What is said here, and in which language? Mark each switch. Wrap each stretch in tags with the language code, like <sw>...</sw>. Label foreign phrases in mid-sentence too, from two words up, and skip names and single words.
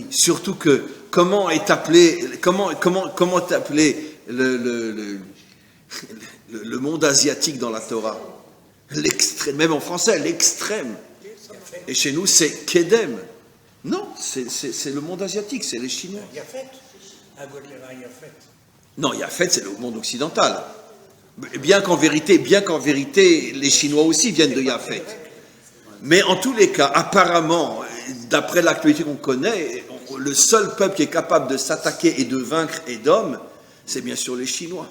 <fr>Surtout que comment est appelé le monde asiatique dans la Torah? L'extrême, même en français, l'extrême. Et chez nous, c'est Kedem. Non, c'est le monde asiatique, c'est les Chinois. Yafet. Yafet. Non, Yafet, c'est le monde occidental. Bien qu'en vérité, les Chinois aussi viennent de Yafet. Mais en tous les cas, apparemment, d'après l'actualité qu'on connaît, le seul peuple qui est capable de s'attaquer et de vaincre Édom, c'est bien sûr les Chinois.</fr>